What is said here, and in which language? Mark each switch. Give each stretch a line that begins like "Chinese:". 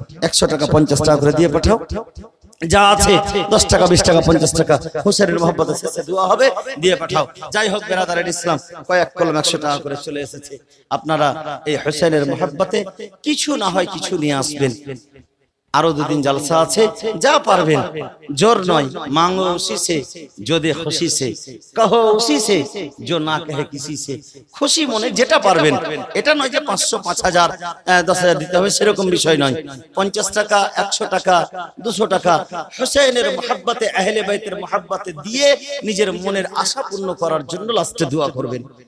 Bangla: 100 টাকা 50 টাকা করে দিয়ে পাঠাও। যা আছে 10 টাকা, 20 টাকা, 50 টাকা হোসেনের মহব্বতে শেষে দোয়া হবে, দিয়ে পাঠাও। যাই হোক বেরাদারের ইসলাম, কয়েক কলম 100 টাকা করে চলে এসেছে। আপনারা এই হোসেনের মহব্বতে কিছু না হয় কিছু নিয়ে আসবেন। আরো 2 দিন জলসা আছে, যা পারবেন, জোর নয়,
Hindi: মাंगो उसी से जो दे खुशी से, कहो उसी से जो ना कहे किसी से।
Bangla: খুশি মনে যেটা পারবেন, এটা নয় যে 500, 5000, 10,000 দিতে হবে, সেরকম বিষয় নয়। 50 টাকা, 100 টাকা, 200 টাকা হোসেনের মহব্বতে, আহলে বাইতের মহব্বতে দিয়ে নিজের মনের আশা পূর্ণ করার জন্য লাস্টে দোয়া করবেন।